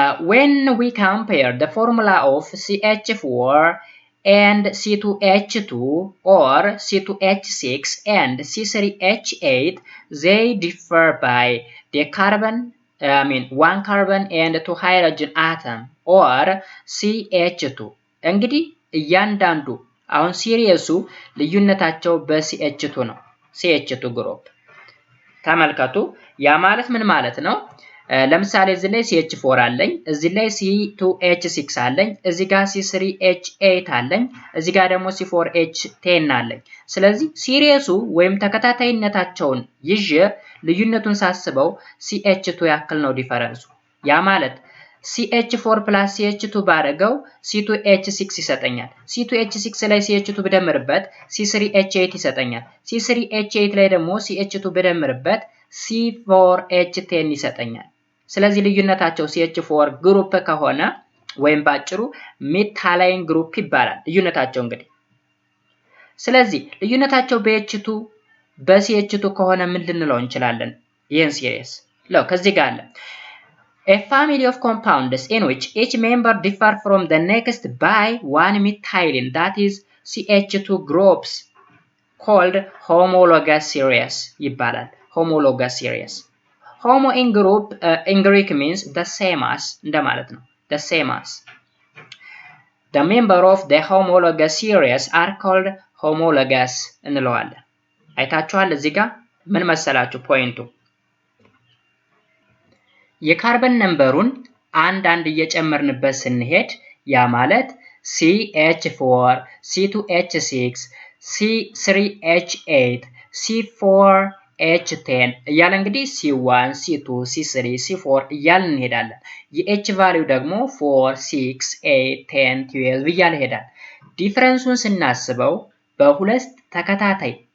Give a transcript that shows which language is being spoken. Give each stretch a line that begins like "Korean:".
English: when we compare the formula of CH4 and C2H2 or C2H6 and C3H8, they differ by the carbon, one carbon and 2 hydrogen atom or CH2.
Amharic: እንግዲህ እያንዳንዱ አሁን ሲሪየሱ ልዩነታቸው በCH2 ነው። CH2 ግሩፕ ተመልከቱ። ያ ማለት ምን ማለት ነው? ለምሳሌ እዚህ ላይ CH4 አለኝ፣ እዚህ ላይ C2H6 አለኝ፣ እዚህ ጋር C3H8 አለኝ፣ እዚህ ጋር ደግሞ C4H10 አለኝ። ስለዚህ ሲሪየሱ ወይም ተከታታይነታቸውን ይዤ ልዩነቱን ሳስበው CH2 ያክል ነው ዲፈረንሱ። ያ ማለት CH4 plus CH2 ባረገው C2H6 ይሰጠኛል። C2H6 ላይ CH2 ብደምርበት C3H8 ይሰጠኛል። C3H8 ላይ ደግሞ CH2 ብደምርበት C4H10 ይሰጠኛል። ስለዚህ ልዩነታቸው CH4 ግሩፕ ከሆነ ወይም ባጭሩ ሜታላይን ግሩፕ ይባላል ልዩነታቸው እንግዲህ። ስለዚህ ልዩነታቸው በH2 በCH2 ከሆነ ምን ልንለው እንችላለን? ይሄን ሲሪየስ ለው ከዚህ ጋር አለ
English: a family of compounds in which each member differ from the next by one methylene, that is CH2 groups, called homologous series ይባላል። homologous series. homo in group in Greek means the same as
Amharic: እንደማለት ነው።
English: the same as. The member of the homologous series are called homologous እንለዋለን።
Amharic: አይታችኋል እዚህ ጋር ምን መሰላችሁ ፖይንቱ? የካርበን ነምበሩን አንድ እየጨመርንበት ስንሄድ ያ ማለት CH4, C2H6, C3H8, C4H10 እያለ እንግዲህ C1, C2, C3, C4 እያልን እንሄዳለን። የH ቫልዩ ደግሞ 4, 6, 8, 10, 12 እያለ ይሄዳል። ዲፈረንሱን ስናስበው በሁለት ተከታታይ